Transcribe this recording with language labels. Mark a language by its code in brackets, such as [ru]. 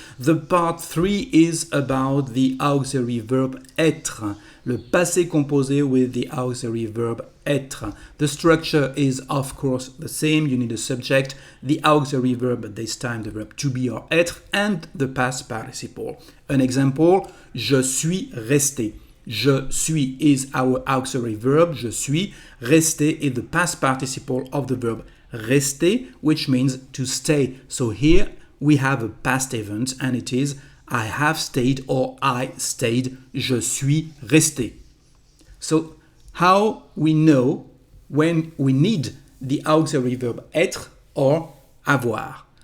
[en] The part 3 is about the auxiliary verb être, [fr] le passé composé [en] with the auxiliary verb être. The structure is of course the same. You need a subject, the auxiliary verb, but this time the verb to be or être, and the past participle. An example, [fr] je suis resté. Je suis [en] is our auxiliary verb, [fr] je suis. [en] Resté is the past participle of the verb rester, which means to stay. So here we have a past event and it is I have stayed or I stayed. [fr] Je suis resté. [en] So how we know when we need the auxiliary verb être or avoir?